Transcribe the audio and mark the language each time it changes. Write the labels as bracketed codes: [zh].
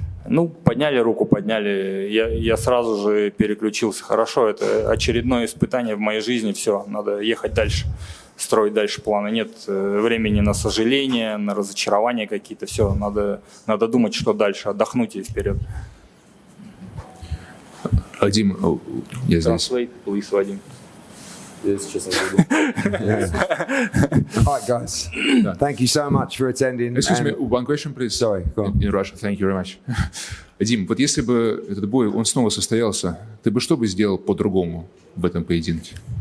[ru] Ну, подняли руку, подняли, я сразу же переключился. Хорошо, это очередное испытание в моей жизни, все, надо ехать дальше, строить дальше планы. Нет времени на сожаления, на разочарования какие-то, все, надо думать, что дальше, отдохнуть и вперед. Дим, я здесь. [en] Translate, please, Вадим. [ru] Если честно, забыл. [en] All right, guys. Thank you so much for attending. Excuse me, one question, please. Sorry, go on. In Russia. Thank you very much. [ru] Дим, вот если бы этот бой, он снова состоялся, ты бы что бы сделал по-другому в этом поединке?